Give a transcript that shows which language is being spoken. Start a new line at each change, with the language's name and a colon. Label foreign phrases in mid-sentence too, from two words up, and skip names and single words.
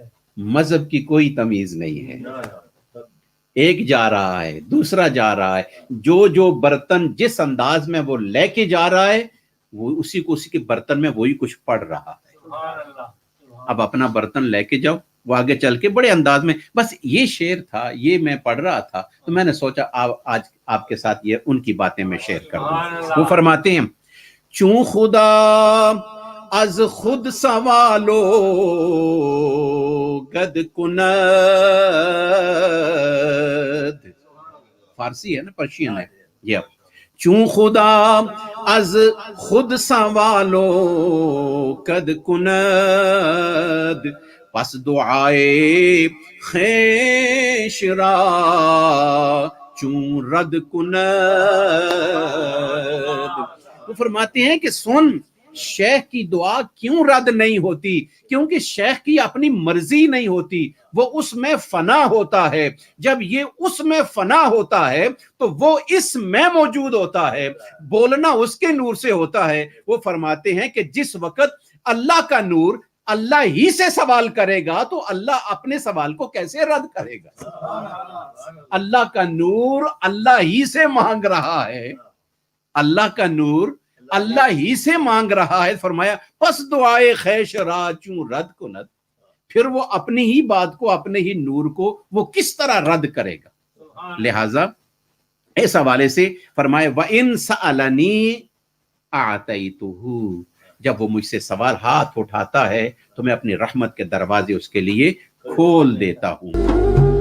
Urdu: مذہب کی کوئی تمیز نہیں ہے، ایک جا رہا ہے دوسرا جا رہا ہے، جو برتن جس انداز میں وہ لے کے جا رہا ہے وہ اسی کے برتن میں وہی کچھ پڑ رہا ہے۔
Arabic: سبحان اللہ،
Urdu: اب اپنا برتن لے کے جاؤ، وہ آگے چل کے بڑے انداز میں، بس یہ شعر تھا، یہ میں پڑھ رہا تھا تو میں نے سوچا آج آپ کے ساتھ یہ ان کی باتیں میں شیئر کر دوں۔ وہ فرماتے ہیں
Persian: چوں خدا از خود سوالو گد کند،
Urdu: فارسی ہے نا، پرشین ہے یہ،
Persian: چوں خدا از خود سوالو کد کند، پس دعائے خیش را چون رد کند۔
Urdu: وہ فرماتے ہیں کہ سن، شیخ کی دعا کیوں رد نہیں ہوتی؟ کیونکہ شیخ کی اپنی مرضی نہیں ہوتی، وہ اس میں فنا ہوتا ہے۔ جب یہ اس میں فنا ہوتا ہے تو وہ اس میں موجود ہوتا ہے، بولنا اس کے نور سے ہوتا ہے۔ وہ فرماتے ہیں کہ جس وقت اللہ کا نور اللہ ہی سے سوال کرے گا تو اللہ اپنے سوال کو کیسے رد کرے گا؟ اللہ کا نور اللہ ہی سے مانگ رہا ہے، اللہ کا نور اللہ ہی سے مانگ رہا ہے۔
Persian: فرمایا پس دعائے خیش را چوں رد کند،
Urdu: پھر وہ اپنی ہی بات کو، اپنے ہی نور کو وہ کس طرح رد کرے گا؟ لہذا اس حوالے سے فرمایا
Arabic: وَإِن سَأَلَنِي أَعْطَيْتُهُ،
Urdu: جب وہ مجھ سے سوال ہاتھ اٹھاتا ہے تو میں اپنی رحمت کے دروازے اس کے لیے کھول دیتا ہوں۔